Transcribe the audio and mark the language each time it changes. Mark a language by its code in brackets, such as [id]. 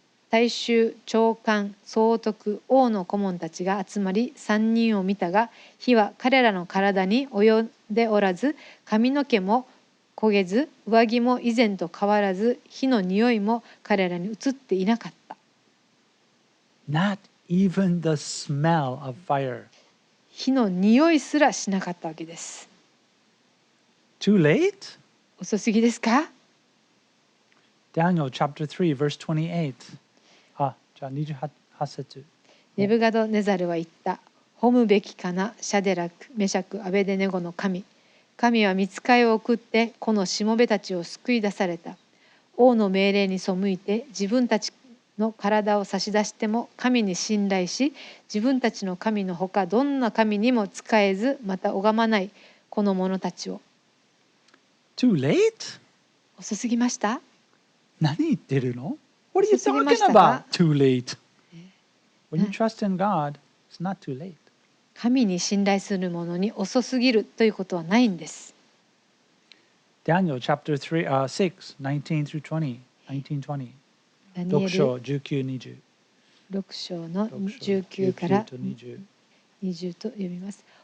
[ja] 大衆、長官、総督、王の顧問たちが集まり3人を見たが、火は彼らの体に及んでおらず、髪の毛も焦げず、上着も以前と変わらず、火の匂いも彼らに移っていなかった。 [en] Not even the smell of fire. [ja] 火の匂いすらしなかったわけです。 [en] Too late? [ja] 遅すぎですか？ [en] Daniel chapter 3, verse 28. [ja] じゃあ28節。ネブガドネザルは言った。褒むべきかな、シャデラク、メシャク、アベデネゴの神。神は御使いを送ってこのしもべたちを救い出された。王の命令に背いて自分たちの体を差し出しても神に信頼し、自分たちの神のほかどんな神にも仕えず、また拝まないこの者たちを。 [en] Too late? [ja] 遅すぎました？何言ってるの？ [en] What are you [ja] 遅すぎま [en] talking [ja] したか？ [en] about? Too late. When you trust in God, it's not too late. [ja] 神に信頼する者に遅すぎるということはないんです。 [en] Daniel chapter 3, 6, 19 through 20. 19, 20. [ja] ダニエル 6章19、20。 6章の 6章 19から 19と20。 20と読みます。